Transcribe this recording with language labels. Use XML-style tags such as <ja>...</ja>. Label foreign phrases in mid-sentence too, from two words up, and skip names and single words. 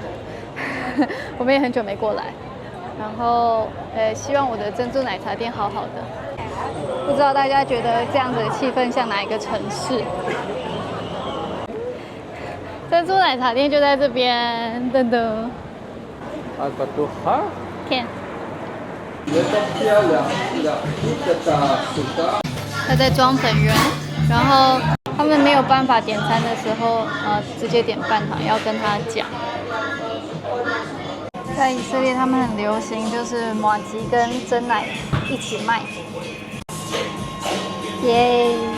<zh>我们也很久没过来。然后，希望我的珍珠奶茶店好好的。不知道大家觉得这样子的气氛像哪一个城市？珍珠奶茶店就在这边，噔噔。</zh> <id>Apa tuh? Hah?</id> <zh>看，</zh> <id>Yang kita suka.</id> <zh>他在装粉圆，然后他们没有办法点餐的时候，直接点半糖，要跟他讲。在以色列，他们很流行就是麻吉跟珍奶一起卖。耶！</zh>